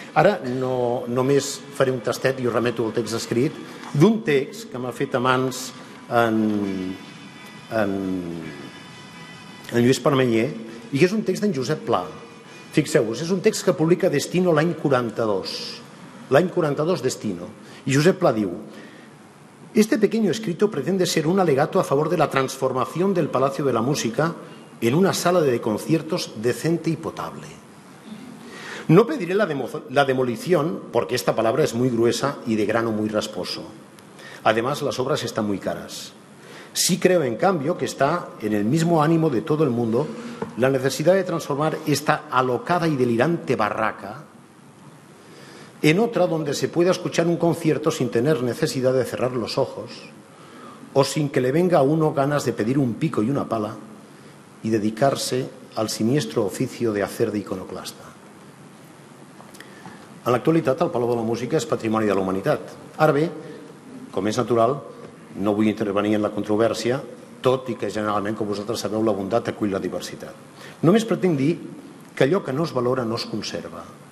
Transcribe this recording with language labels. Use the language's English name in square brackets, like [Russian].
[Catalan] Ara només faré un tastet i us remeto al text escrit d'un text que m'ha fet a mans en Lluís Permanyer i que és un text d'en Josep Pla. Fixeu-vos, és un text que publica Destino l'any 42. L'any 42 Destino. [Spanish] Y [Catalan] Josep Pla diu: [Spanish] este pequeño escrito pretende ser un alegato a favor de la transformación del Palacio de la Música en una sala de conciertos decente y potable. No pediré la demolición porque esta palabra es muy gruesa y de grano muy rasposo. Además, las obras están muy caras. Sí creo, en cambio, que está en el mismo ánimo de todo el mundo la necesidad de transformar esta alocada y delirante barraca en otra donde se pueda escuchar un concierto sin tener necesidad de cerrar los ojos o sin que le venga a uno ganas de pedir un pico y una pala y dedicarse al siniestro oficio de hacer de iconoclasta. [Catalan] En l'actualitat, el Palau de la Música és patrimoni de la humanitat. Ara bé, com és natural, no vull intervenir en la controvèrsia, tot i que generalment, com vosaltres sabeu, la bondat acull la diversitat. Només pretenc dir que allò que no es valora no es conserva.